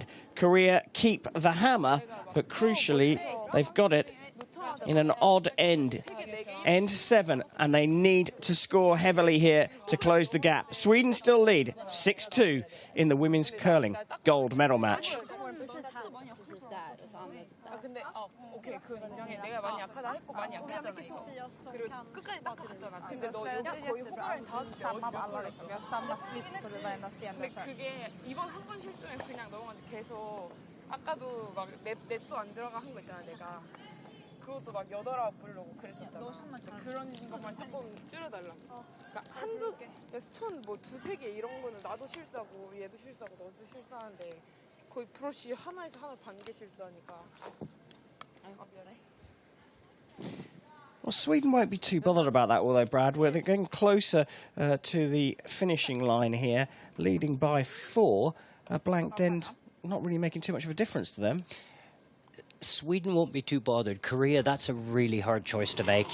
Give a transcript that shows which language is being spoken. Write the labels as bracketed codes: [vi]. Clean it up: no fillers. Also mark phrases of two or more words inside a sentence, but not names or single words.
[en] Korea keep the hammer, but crucially, they've got it in an odd end. End 7, and they need to score heavily here to close the gap. Sweden still lead 6-2 in the women's curling gold medal match. [ko] 오케이, 그 인정해. 내가 많이 약하다 했고 많이 약했잖아 이거. 그리고 끝까지 딱 갔잖아. 근데 너 여기 거의 호감을 다 [sv] Samma på alla liksom. Vi har samma smitt på varenda sten. [ko] 근데 그게 이번 한 번 실수는 그냥 넘어갔는데 계속 아까도 막 넷도 안 들어가 한 거 있잖아 내가. 그것도 막 8-9 부르려고 그랬었잖아. 그런 것만 조금 줄여달라. 그러니까 한두 스톤 뭐 2-3개 이런 거는 나도 실수하고 얘도 실수하고 너도 실수하는데 거의 브러쉬 하나에서 하나 반 개 실수하니까. [en] Well, Sweden won't be too bothered about that, will they, Brad? They're getting closer to the finishing line here, leading by 4. A blanked end, not really making too much of a difference to them. Sweden won't be too bothered. Korea, that's a really hard choice to make.